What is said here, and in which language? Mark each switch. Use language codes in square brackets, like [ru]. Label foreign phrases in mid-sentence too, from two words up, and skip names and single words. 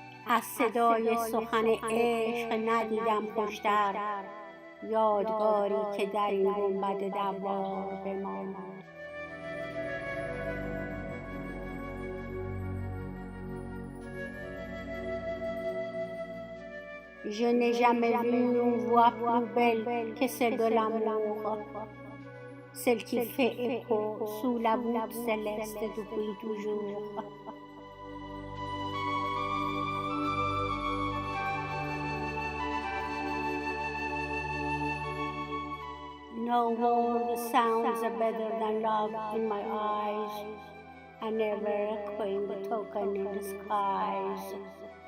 [fa] از صدای سخن عشق ندیدم خوشتر، یادگاری که در این گنبد دوار بماند. [fr] Je n'ai jamais vu une voix plus belle que celle de l'amour, celle qui fait écho sous la voûte céleste depuis toujours. [en] No word sounds better than love in my eyes, and never echoing token in the skies.